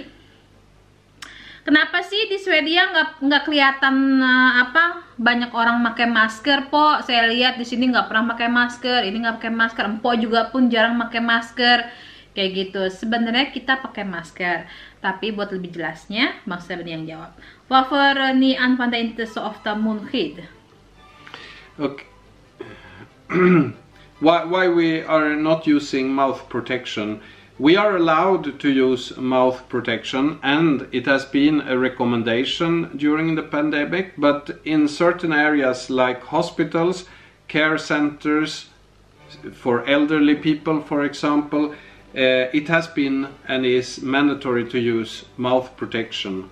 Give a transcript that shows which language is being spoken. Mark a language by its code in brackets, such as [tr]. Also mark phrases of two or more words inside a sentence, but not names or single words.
[id] Kenapa sih di Swedia nggak kelihatan banyak orang pakai masker, Po? Saya lihat di sini nggak pernah pakai masker, ini nggak pakai masker, Empo juga pun jarang pakai masker, kayak gitu. Sebenarnya kita pakai masker, tapi buat lebih jelasnya, Bangsa Benih yang jawab. [sv] Varför ni använder inte så ofta munskydd? [en] Okay. Why we are not using mouth protection? We are allowed to use mouth protection, and it has been a recommendation during the pandemic, but in certain areas like hospitals, care centers, for elderly people, for example, it has been and is mandatory to use mouth protection.